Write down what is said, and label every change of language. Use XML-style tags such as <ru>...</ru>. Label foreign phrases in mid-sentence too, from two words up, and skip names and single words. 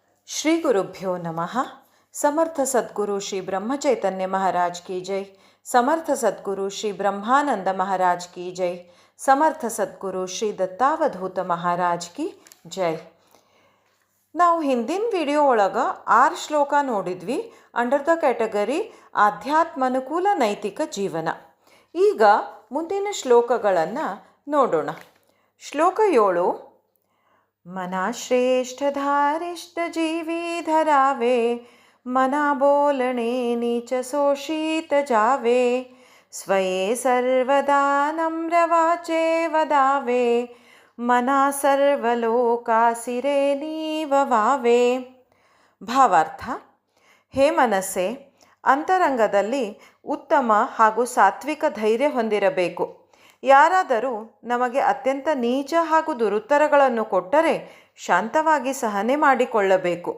<sa>श्री गुरुभ्यो नमः।</sa> <hi>समर्थ सद्गुरु श्री ब्रह्मचैतन्य महाराज की जय। समर्थ सद्गुरु श्री ब्रह्मानंद महाराज की जय। समर्थ सद्गुरु श्री दत्तावधूत महाराज की जय.</hi> <kn>ನಾವು ಹಿಂದಿನ ವಿಡಿಯೋ ಒಳಗೆ 6 ಶ್ಲೋಕ ನೋಡಿದ್ವಿ</kn> <en>under the category</en> <kn>ಆಧ್ಯಾತ್ಮಾನುಕೂಲ ನೈತಿಕ ಜೀವನ. ಈಗ ಮುಂದಿನ ಶ್ಲೋಕಗಳನ್ನು ನೋಡೋಣ. ಶ್ಲೋಕ 7.</kn> <mr>मना श्रेष्ठ धारिष्ठ जीवी धरावे, मना बोलणे नीच शोषित जावे, स्वये सर्वदा नम्र वाचे वदावे, मना सर्वलोकासिरे ನೀವವಾವೆ.</mr> <kn>ಭಾವಾರ್ಥ: ಹೇ ಮನಸ್ಸೇ, ಅಂತರಂಗದಲ್ಲಿ ಉತ್ತಮ ಹಾಗೂ ಸಾತ್ವಿಕ ಧೈರ್ಯ ಹೊಂದಿರಬೇಕು. ಯಾರಾದರೂ ನಮಗೆ ಅತ್ಯಂತ ನೀಚ ಹಾಗೂ ದುರುತ್ತರಗಳನ್ನು ಕೊಟ್ಟರೆ ಶಾಂತವಾಗಿ ಸಹನೆ ಮಾಡಿಕೊಳ್ಳಬೇಕು.</kn>